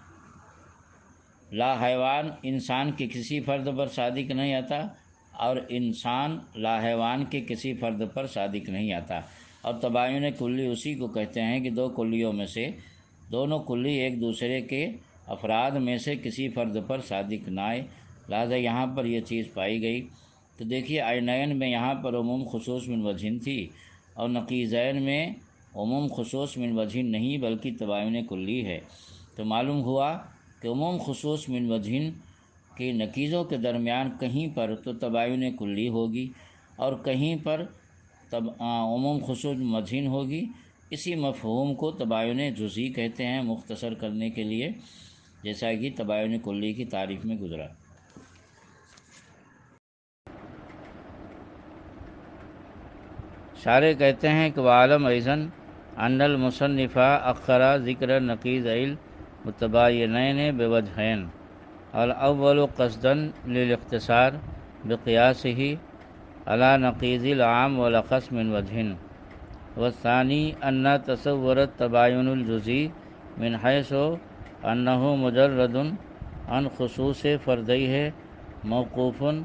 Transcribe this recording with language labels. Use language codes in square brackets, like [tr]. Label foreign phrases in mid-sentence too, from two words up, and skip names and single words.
[ur] لا حیوان انسان کے کسی فرد پر صادق نہیں آتا اور انسان لا حیوان کے کسی فرد پر صادق نہیں آتا، اور تباین کلی اسی کو کہتے ہیں کہ دو کلیوں میں سے دونوں کلی ایک دوسرے کے افراد میں سے کسی فرد پر صادق نہ آئے، لہذا یہاں پر یہ چیز پائی گئی۔ تو دیکھیے عینین میں یہاں پر عموم خصوص من وجہن تھی اور نقیضین میں عموم خصوص من وجہن نہیں بلکہ تباین کلی ہے، تو معلوم ہوا کہ عموم خصوص من وجہن کی نقیضوں کے درمیان کہیں پر تو تباین کلی ہوگی اور کہیں پر عموم خصوص من وجہن ہوگی۔ اسی مفہوم کو تباین جزئی کہتے ہیں مختصر کرنے کے لیے، جیسا کہ تباین کلی کی تعریف میں گزرا۔ شارح کہتے ہیں کہ [ar] وعلم ایضاً ان المصنف اخر ذکر نقیضین متباینین بوجہین، الاول قصدا للاختصار بقیاسہ علی نقیض العام والاخص من وجہ، والثانی ان تصور التباین الجزئی من حیث انہ مجرد عن خصوص فردیہ موقوف